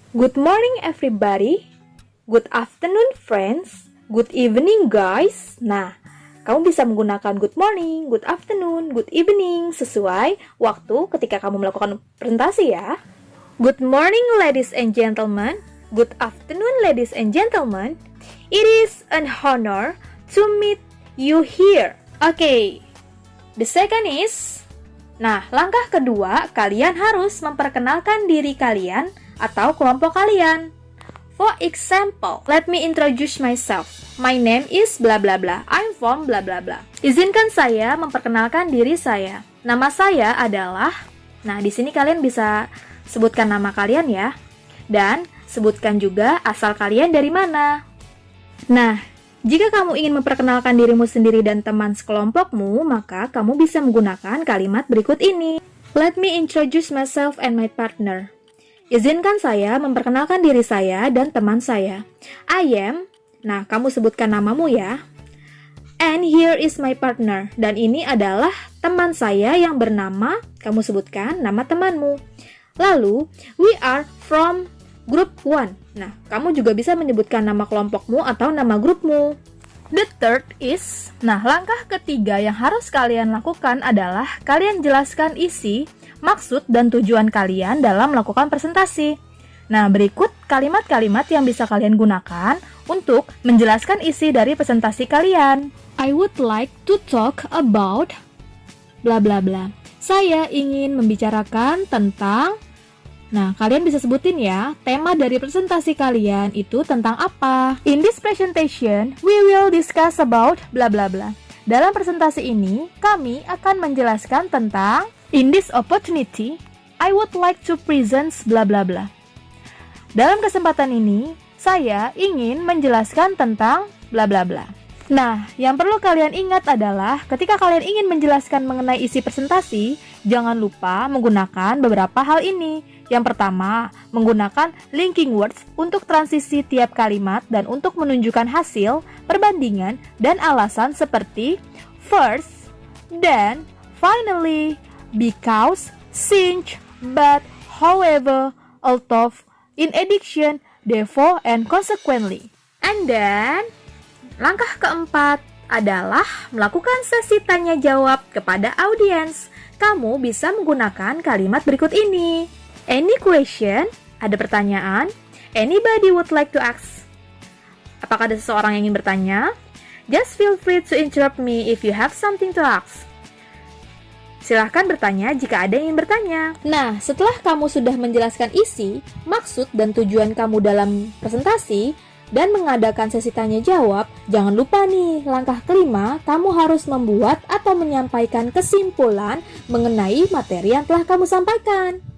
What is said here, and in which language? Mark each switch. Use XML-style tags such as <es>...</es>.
<en>Good morning everybody. Good afternoon friends. Good evening guys.</en> <id>Nah, kamu bisa menggunakan</id> <en>good morning, good afternoon, good evening</en> <id>sesuai waktu ketika kamu melakukan presentasi ya.</id> <en>Good morning ladies and gentlemen. Good afternoon ladies and gentlemen. It is an honor to meet you here. Okay. The second is,</en> <id>langkah kedua, kalian harus memperkenalkan diri kalian atau kelompok kalian.</id> <en>For example, let me introduce myself. My name is blah blah blah. I'm from blah blah blah.</en> <id>Izinkan saya memperkenalkan diri saya. Nama saya adalah. Nah, di sini kalian bisa sebutkan nama kalian ya. Dan sebutkan juga asal kalian dari mana. Nah, jika kamu ingin memperkenalkan dirimu sendiri dan teman sekelompokmu, maka kamu bisa menggunakan kalimat berikut ini.</id> <en>Let me introduce myself and my partner.</en> <id>Izinkan saya memperkenalkan diri saya dan teman saya.</id> <en>I am,</en> <id>kamu sebutkan namamu ya.</id> <en>And here is my partner.</en> <id>Dan ini adalah teman saya yang bernama, kamu sebutkan nama temanmu. Lalu,</id> <en>we are from group 1.</en> <id>Nah, kamu juga bisa menyebutkan nama kelompokmu atau nama grupmu.</id> <en>The third is,</en> <id>nah langkah ketiga yang harus kalian lakukan adalah kalian jelaskan isi, maksud, dan tujuan kalian dalam melakukan presentasi. Nah, berikut kalimat-kalimat yang bisa kalian gunakan untuk menjelaskan isi dari presentasi kalian.</id> <en>I would like to talk about bla bla bla.</en> <id>Saya ingin membicarakan tentang. Nah, kalian bisa sebutin ya, tema dari presentasi kalian itu tentang apa.</id> <en>In this presentation, we will discuss about bla bla bla.</en> <id>Dalam presentasi ini, kami akan menjelaskan tentang.</id> <en>In this opportunity, I would like to present bla bla bla.</en> <id>Dalam kesempatan ini, saya ingin menjelaskan tentang bla bla bla. Nah, yang perlu kalian ingat adalah ketika kalian ingin menjelaskan mengenai isi presentasi, jangan lupa menggunakan beberapa hal ini. Yang pertama, menggunakan linking words untuk transisi tiap kalimat dan untuk menunjukkan hasil, perbandingan, dan alasan seperti</id> <en>first, then, finally, because, since, but, however, although, in addition, therefore, and consequently. And then,</en> <id>langkah keempat adalah melakukan sesi tanya jawab kepada audiens. Kamu bisa menggunakan kalimat berikut ini.</id> <en>Any question?</en> <id>Ada pertanyaan?</id> <en>Anybody would like to ask?</en> <id>Apakah ada seseorang yang ingin bertanya?</id> <en>Just feel free to interrupt me if you have something to ask.</en> <id>Silahkan bertanya jika ada yang ingin bertanya. Nah, setelah kamu sudah menjelaskan isi, maksud, dan tujuan kamu dalam presentasi, dan mengadakan sesi tanya jawab, jangan lupa nih, langkah kelima, kamu harus membuat atau menyampaikan kesimpulan mengenai materi yang telah kamu sampaikan.</id>